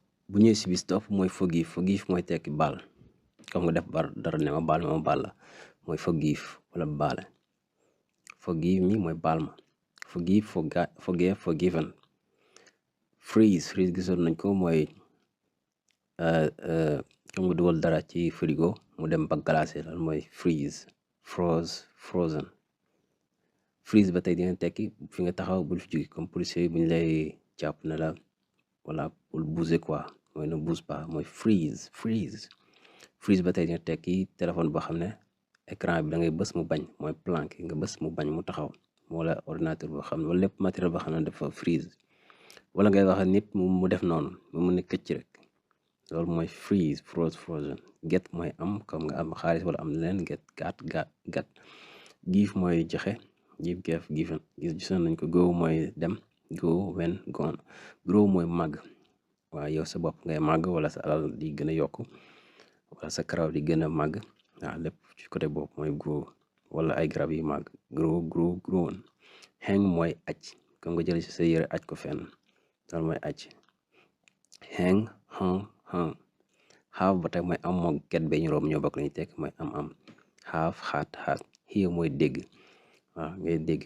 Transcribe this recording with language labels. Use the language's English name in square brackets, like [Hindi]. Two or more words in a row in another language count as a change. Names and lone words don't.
[Wolof] bu ñëwee si bis topp mooy forgive mooy tekki baal comme nga def dara ne ma baal la mooy forgive wala baale. [English] Forgive me [Wolof] mooy baal ma. [English] Forgive, forgive, forgiven. [Wolof] Freeze gisoon nañ ko mooy comme nga dugal dara ci frigo mu dem ba glacé lan mooy freeze. [English] Frozen. [Wolof] Freeze ba tey dina tekki fi nga taxaw bul fi jóge comme policier yi bu ñu lay jàpp ne la wala bul [French] bouger quoi [Wolof] mooy ne [French] bouge pas [Wolof] mooy freeze. Freeze ba tey dina tekki téléphone boo xam ne écran bi da ngay bës mu bañ mooy planqué nga bës mu bañ mu taxaw wala ordinateur boo xam ne wala lépp matériel boo xam ne dafa freeze wala ngay wax nit mu def noonu mu ne këcc rek loolu mooy [English] freeze frozen. [Wolof] Get mooy am comme nga am xaalis wala am leen [English] get gat. [Wolof] Give mooy joxe [English] give gave given [Wolof] gisoon nañ ko. Go mooy dem [English] go when gone. [Wolof] Grow mooy màgg waaw yow sa bopp ngay màgg wala sa alal di gën a yokk wala sa karaw di gën a màgg waaw lépp ci côté boobu mooy grow wala ay garab yi màgg grown. Hang mooy aj comme nga jël ci sa yére aj ko fenn loolu mooy aj. [English] Hang hung. [Wolof] Have ba tey mooy am moo get be ñu room ñoo bokk lañu tekk mooy am. [English] Have had. [Wolof] Hear mooy dégg waaw ngay dégg